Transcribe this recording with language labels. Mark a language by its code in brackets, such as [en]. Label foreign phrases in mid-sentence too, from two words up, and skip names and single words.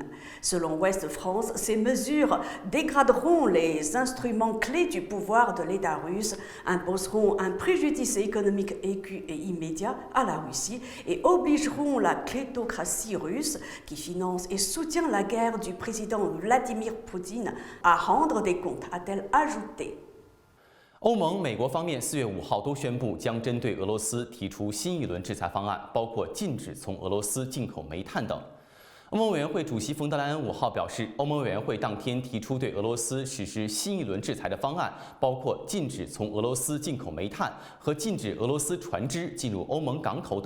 [fr] Selon Ouest France, ces mesures dégraderont les instruments clés du pouvoir de l'État russe, imposeront un préjudice économique aigu et immédiat à la Russie et obligeront la kleptocratie russe, qui finance et soutient la guerre du président Vladimir Poutine, à rendre des comptes, a-t-elle ajouté. [zh] 欧盟、美国方面4月5号都宣布将针对俄罗斯提出新一轮制裁方案，包括禁止从俄罗斯进口煤炭等。欧盟委员会主席冯德莱恩5号表示，欧盟委员会当天提出对俄罗斯实施新一轮制裁的方案，包括禁止从俄罗斯进口煤炭和禁止俄罗斯船只进入欧盟港口等。